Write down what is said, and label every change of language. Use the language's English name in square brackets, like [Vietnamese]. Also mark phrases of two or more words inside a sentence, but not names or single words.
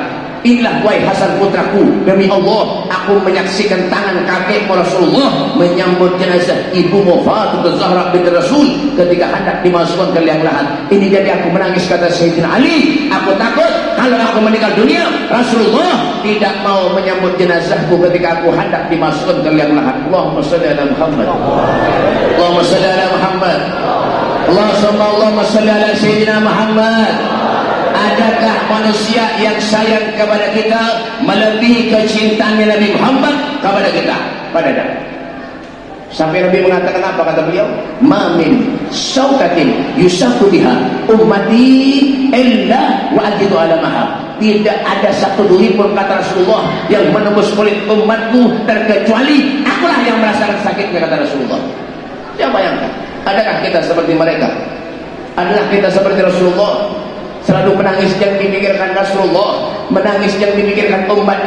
[Indonesian] Inilah wahai Hasan putraku, demi Allah, aku menyaksikan tangan kakekmu Rasulullah menyambut jenazah ibumu Fatimah Zahra binti Rasul ketika hendak dimasukkan ke liang lahat. Ini jadi aku menangis, kata Sayyidina Ali. Aku takut kalau aku meninggal dunia, Rasulullah tidak mau menyambut jenazahku ketika aku hendak dimasukkan ke liang lahat. [Arabic] اللهم صل على محمد. اللهم صل على محمد. اللهم صل على سيدنا محمد. [Indonesian] Adakah manusia yang sayang kepada kita melebihi kecintaan Nabi Muhammad kepada kita? Pada dah. Sampai Nabi mengatakan apa kata beliau? [Arabic] ما من شوكة يصاب بها أمتي إلا وأجد ألمها. [Indonesian] Tidak ada satu duri pun, kata Rasulullah, yang menembus kulit umatku terkecuali akulah yang merasakan sakitnya, kata Rasulullah. Coba bayangkan, adakah kita seperti mereka? Adalah kita seperti Rasulullah, selalu menangis yang dipikirkan Rasulullah, menangis yang dipikirkan umatnya?